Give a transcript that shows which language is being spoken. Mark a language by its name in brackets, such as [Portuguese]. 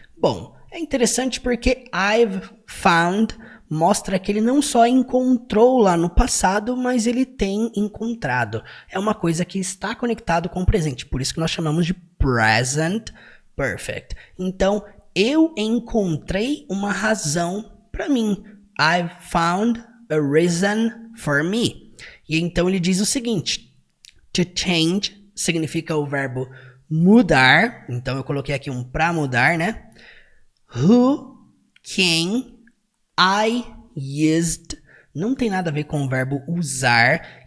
[Portuguese] Bom, é interessante porque I've found mostra que ele não só encontrou lá no passado, mas ele tem encontrado. É uma coisa que está conectado com o presente, por isso que nós chamamos de present perfect. Então, eu encontrei uma razão para mim. [English] I've found a reason for me. [Portuguese] E então ele diz o seguinte, to change significa o verbo mudar, então eu coloquei aqui um para mudar, né? Who, quem, I used, não tem nada a ver com o verbo usar.